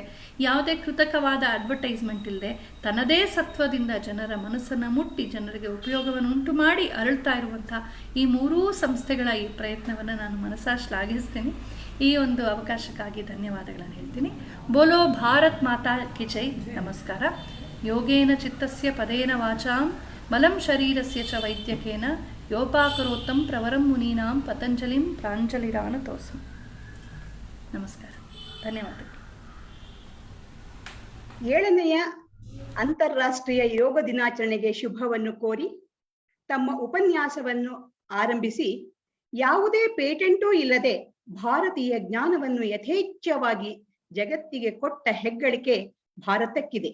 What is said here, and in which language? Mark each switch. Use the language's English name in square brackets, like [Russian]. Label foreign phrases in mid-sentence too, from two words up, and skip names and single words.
[Kannada] ಯಾವುದೇ ಕೃತಕವಾದ ಅಡ್ವರ್ಟೈಸ್ಮೆಂಟ್ ಇಲ್ಲದೆ ತನ್ನದೇ ಸತ್ವದಿಂದ ಜನರ ಮನಸ್ಸನ್ನು ಮುಟ್ಟಿ ಜನರಿಗೆ ಉಪಯೋಗವನ್ನು ಉಂಟು ಮಾಡಿ ಅರಳ್ತಾ ಇರುವಂಥ ಈ ಮೂರೂ ಸಂಸ್ಥೆಗಳ ಈ ಪ್ರಯತ್ನವನ್ನು ನಾನು ಮನಸಾ ಶ್ಲಾಘಿಸ್ತೀನಿ. ಈ ಒಂದು ಅವಕಾಶಕ್ಕಾಗಿ ಧನ್ಯವಾದಗಳನ್ನು ಹೇಳ್ತೀನಿ. [Hindi] बोलो भारत माता की जय. ನಮಸ್ಕಾರ. [Sanskrit] ಯೋಗೇನ ಚಿತ್ತಸ್ಯ ಪದೇನ ವಾಚಾಂ ಬಲಂ ಶರೀರಸ್ಯ ಚ ವೈದ್ಯಕೇನ ಯೋಪಾಕರೋತ್ತಂ ಪ್ರವರಂ ಮುನೀನಾಂ ಪತಂಜಲಿಂ ಪ್ರಾಂಜಲಿರಾನತೋಸ್ಮಿ. [Kannada] ನಮಸ್ಕಾರ, ಧನ್ಯವಾದಗಳು. 7ನೆಯ ಅಂತಾರಾಷ್ಟ್ರೀಯ ಯೋಗ ದಿನಾಚರಣೆಗೆ ಶುಭವನ್ನು ಕೋರಿ ತಮ್ಮ ಉಪನ್ಯಾಸವನ್ನು ಆರಂಭಿಸಿ, ಯಾವುದೇ ಪೇಟೆಂಟೂ ಇಲ್ಲದೆ ಭಾರತೀಯ ಜ್ಞಾನವನ್ನು ಯಥೇಚ್ಛವಾಗಿ ಜಗತ್ತಿಗೆ ಕೊಟ್ಟ ಹೆಗ್ಗಳಿಕೆ ಭಾರತಕ್ಕಿದೆ.